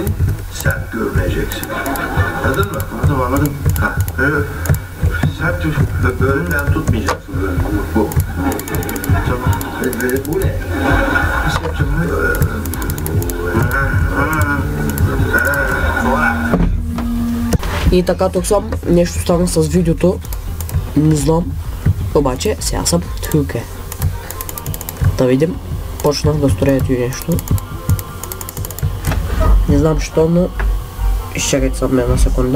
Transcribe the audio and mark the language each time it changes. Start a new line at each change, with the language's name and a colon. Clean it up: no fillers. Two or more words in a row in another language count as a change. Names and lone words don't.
Turkish: Sert görüneceksin. Anladın mı? Anladım. Ha, evet. Sert bölümden tutmayacaksın. Bu. Tamam. Bu ne? Nasıl yapacağım lan? Sonra.
Bulgarian: И така, тук съм, нещо стана с видеото, не знам, обаче сега съм тук. Да видим, почнах да строя и нещо. Не знам що, но изчакайте само една секунда.